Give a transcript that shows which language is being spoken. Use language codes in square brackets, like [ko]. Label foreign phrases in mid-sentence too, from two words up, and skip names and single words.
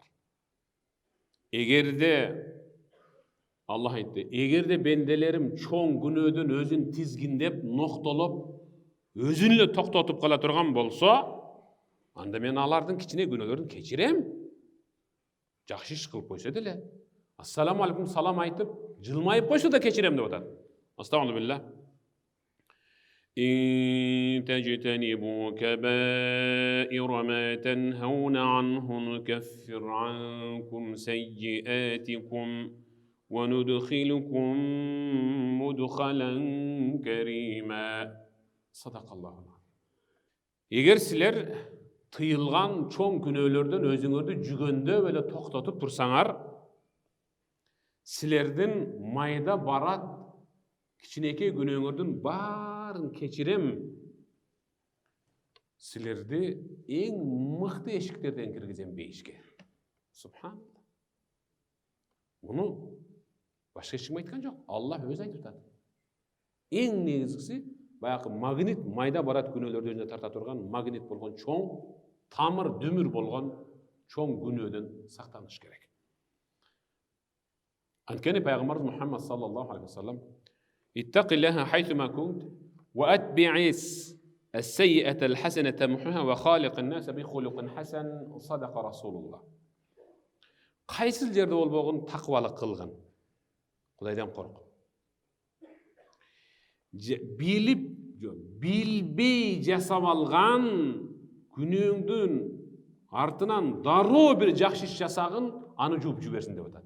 [ky] Эгерде Аллах айтты, эгерде бенделерим чоң күнөөдөн өзүн тизгиндеп, ноктолоп, өзүн эле токтотуп кала турган болсо, анда мен алардын кичине күнөөлөрүн кечирем. Жакшы иш кылып койсо деле, [ar] السلام عليكم [ky] салам айтып, жылмайып койсо да кечирем деп атат. Астагфируллах. [ar] إن تجتنبوا كبائر ما تنهون عنه نكفر عنكم سيئاتكم وندخلكم مدخلا كريما صدق الله العظيم. [ky] Егер силер тыйылган чоң күнөөлөрдөн өзүңөрдү жүгөндөп эле токтотуп турсаңар, силердин майда барат кичинекей күнөөңөрдүн баарын кечирем. Силерди эң мыкты эшиктерден киргизем бейишке. Субханалла. Муну башка эч ким айткан жок. Аллах өзү айтып атат. Эң негизгиси баягы магнит, майда барат күнөөлөрдү өзүнө тарта турган магнит болгон чоң, тамыр дүмүр болгон чоң күнөөдөн сактаныш керек. Анткени пайгамбарыбыз [ar] محمد صلى الله عليه وسلم اتق الله حيثما كنت وأتبع السيئة الحسنة تمحها وخالق الناس بخلق حسن صدق رسول الله. [ky] Кайсыл жерде болбогун такыбалык кылгын. Кудайдан корк. Билбей жасап алган күнөөңдүн артынан дароо бир жакшы иш жасагын, аны жууп жиберсин деп атат.